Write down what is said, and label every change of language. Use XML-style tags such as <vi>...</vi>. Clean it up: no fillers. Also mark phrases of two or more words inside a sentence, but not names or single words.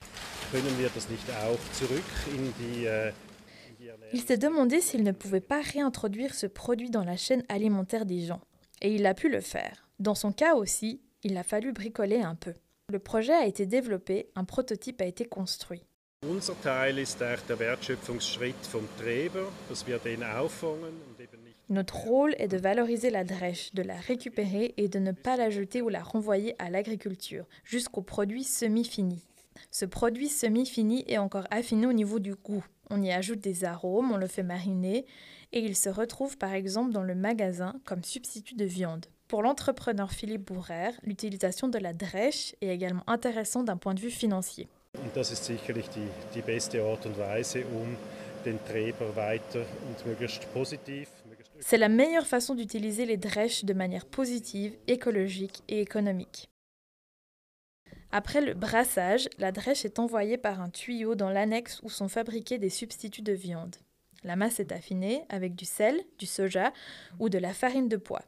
<fr>Il s'est demandé s'il ne pouvait pas réintroduire ce produit dans la chaîne alimentaire des gens. Et il a pu le faire. Dans son cas aussi, il a fallu bricoler un peu. Le projet a été développé, un prototype a été construit.</fr> <de>Unser Teil ist der Wertschöpfungsschritt vom Treber, dass wir den auffangen und eben nicht.</de> <fr>Notre rôle est de valoriser la drèche, de la récupérer et de ne pas la jeter ou la renvoyer à l'agriculture, jusqu'au produit semi-fini. Ce produit semi-fini est encore affiné au niveau du goût. On y ajoute des arômes, on le fait mariner et il se retrouve par exemple dans le magasin comme substitut de viande. Pour l'entrepreneur Philippe Bourrer, l'utilisation de la drèche est également intéressante d'un point de vue financier.</fr> <de>Und das ist sicherlich die beste Art und Weise, den Treber weiter und möglichst positiv.</de> <fr>C'est la meilleure façon d'utiliser les drèches de manière positive, écologique et économique. Après le brassage, la drèche est envoyée par un tuyau dans l'annexe où sont fabriqués des substituts de viande. La masse est affinée avec du sel, du soja ou de la farine de pois.</fr>